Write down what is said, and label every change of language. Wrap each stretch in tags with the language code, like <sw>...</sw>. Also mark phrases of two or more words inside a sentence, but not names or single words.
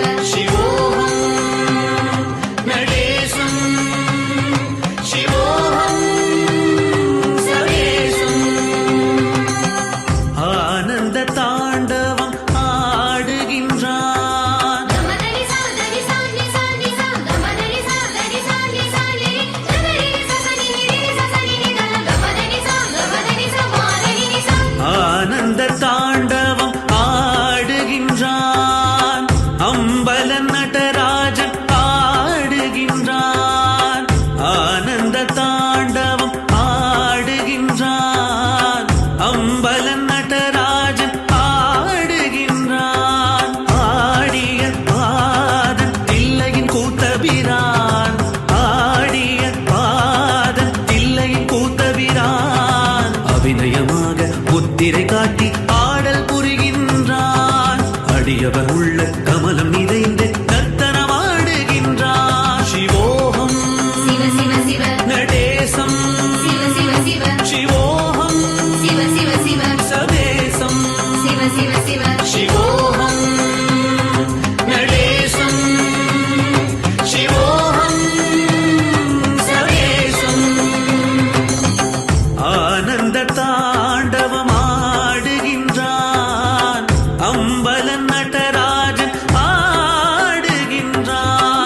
<sa>शिवोऽहं नटेशं शिवोऽहं सवेशम् आनन्द ताण्डवम् आडुगिन्றான் गमदनि सा दनि सा नि सा नि सा गमदनि सा दनि सा नि सा नि गमदनि सा सनि नि सा सनि नि गमदनि सा मादनि नि सा</sa> <ta>ஆனந்த தாண்டவம் ஆடுகின்றான் அம்பல நடராஜன் ஆடுகின்றான் ஆனந்த தாண்டவம் ஆடுகின்றான் அம்பல நடராஜன் ஆடுகின்றான் ஆடிய பாதன் தில்லையின் கூத்தபிரான் ஆடிய பாதன் தில்லையின் கூத்தபிரான் அபிநயமாக முத்திரை காட்டி ஆடல் புரிகின்றான் அடியவர் உள்ள கமலம் நிறைந்து நர்த்தனமாடுகின்றான் சிவோகம்</ta> <sa>शिव शिव शिव நடேசம் शिव शिव शिव சிவோகம் शिव शिव शिव சதேசம் शिव शिव शिव शिवोऽहं नटेशं शिवोऽहं सदेशम्</sa> <ta>ஆனந்த தாண்டவம் ஆடுகின்றான் அம்பல நடராஜன் ஆடுகின்றான்</ta>